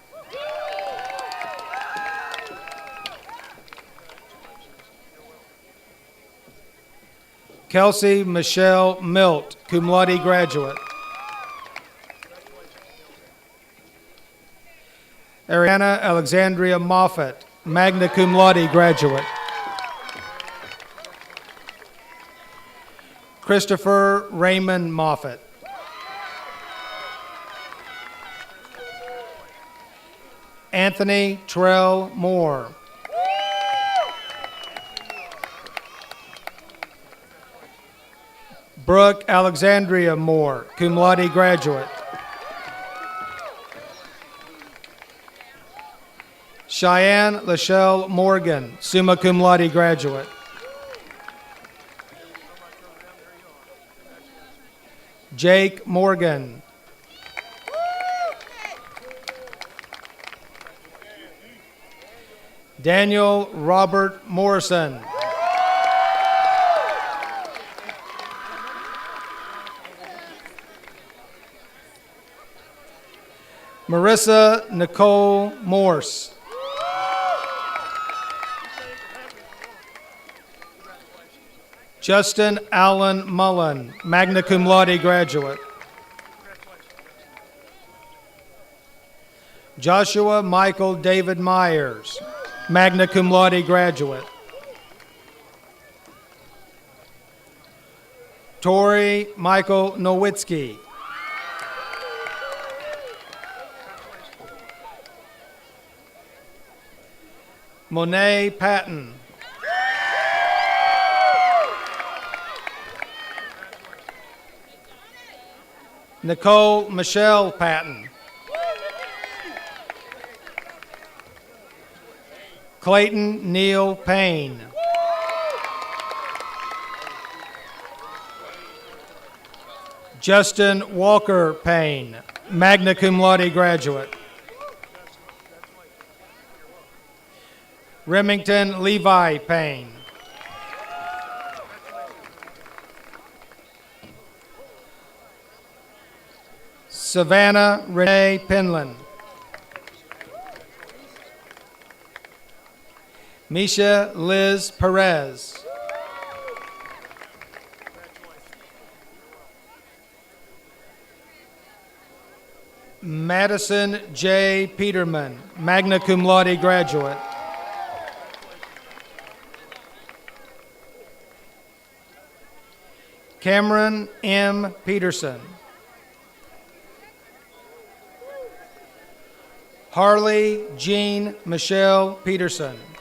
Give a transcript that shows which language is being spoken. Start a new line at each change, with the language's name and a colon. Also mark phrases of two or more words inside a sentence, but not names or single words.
English: Kelsey Michelle Milt,
Latin: cum laude graduate.
English: Ariana Alexandria Moffett,
Latin: magna cum laude
English: graduate. Christopher Raymond Moffett. Anthony Terrell Moore. Brooke Alexandria Moore,
Latin: cum laude graduate.
English: Cheyenne Lachelle Morgan,
Latin: summa cum laude
English: graduate. Jake Morgan. Daniel Robert Morrison. Marissa Nicole Morse. Justin Allen Mullen,
Latin: magna cum laude
English: graduate. Joshua Michael David Myers,
Latin: magna cum laude
English: graduate. Tori Michael Nowitzki. Monet Patton. Nicole Michelle Patton. Clayton Neil Payne. Justin Walker Payne,
Latin: magna cum laude graduate.
English: Remington Levi Payne. Savannah Renee Penland. Misha Liz Perez. Madison J.
Latin: Peterman, magna cum laude graduate.
English: Cameron M. Peterson. Harley Jean Michelle Peterson.